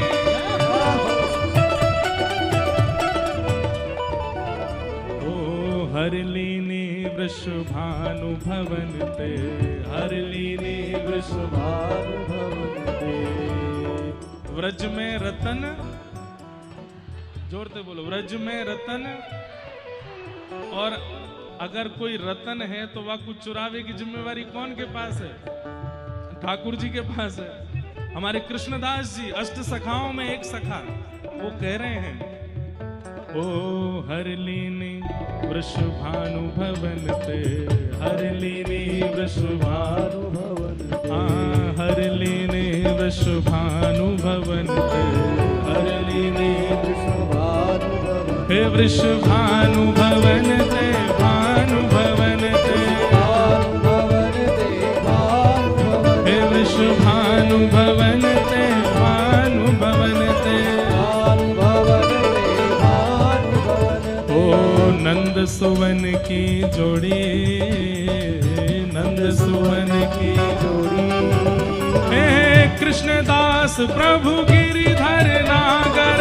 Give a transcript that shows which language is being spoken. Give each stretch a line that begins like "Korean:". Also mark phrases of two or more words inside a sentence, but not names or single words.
Braj: ओ हरलीनी वृषभानु भवन ते हरलीनी वृषभानु भवन ते
Hindi: व्रज में रतन, जोर से बोलो, व्रज में रतन। और अगर कोई रतन है तो वह कुछ चुरावे की जिम्मेवारी कौन के पास है? ठाकुर जी के पास है। हमारे कृष्णदास जी अष्ट सखाओं में एक सखा वो कह रहे हैं,
Braj: ओ हरलीनी वृषभानु भवन ते हरलीनी वृषभानु भवन हाँ हरलीनी वृषभानु भवन ते हरलीनी हे वृषभानु भवन ते भानु भवन ते हे वृषभानु भवन ते भानु भवन ते ओ नंद सुवन की जोड़ी नंद सुवन की जोड़ी हे कृष्णदास प्रभु गिरिधर नागर